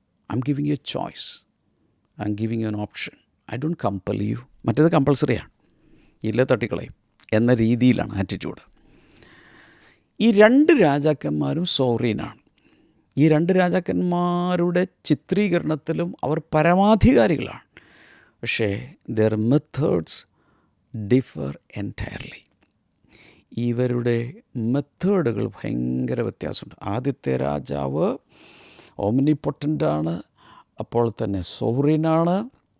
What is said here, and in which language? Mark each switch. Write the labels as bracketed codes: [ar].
[en] I'm giving you a choice, I'm giving you an option, I don't compel you. [ml] മറ്റേത് കമ്പൾസറിയാണ്, ഇല്ല തട്ടിക്കളയും എന്ന രീതിയിലാണ് attitude. ഈ 2 രാജാക്കന്മാരും സോവറീനാണ്. ഈ 2 രാജാക്കന്മാരുടെ ചിത്രീകരണത്തിലും അവർ പരമാധികാരികളാണ്. പക്ഷേ [en] their methods differ entirely. [ml] ഇവരുടെ മെത്തേഡുകൾ ഭയങ്കര വ്യത്യാസമുണ്ട്. ആദ്യത്തെ രാജാവ് ഓംനിപൊട്ടൻ്റാണ്, അപ്പോൾ തന്നെ സോവറീനാണ്.